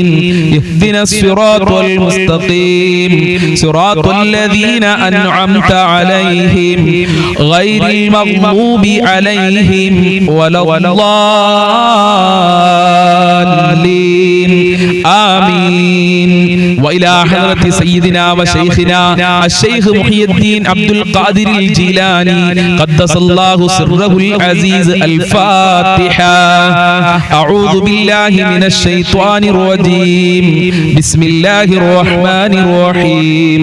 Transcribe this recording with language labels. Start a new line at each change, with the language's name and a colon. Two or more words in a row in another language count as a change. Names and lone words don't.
Arabic: اهدنا الصراط المستقيم. صراط الذين أنعمت عليهم غير المغضوب عليهم ولا الضالين. ആമീൻ. وإلى حضرة سيدنا وشيخنا الشيخ محي الدين عبد القادر الجيلاني قدس الله سره العزيز. الفاتحة. أعوذ بالله من الشيطان الرجيم. بسم الله الرحمن الرحيم.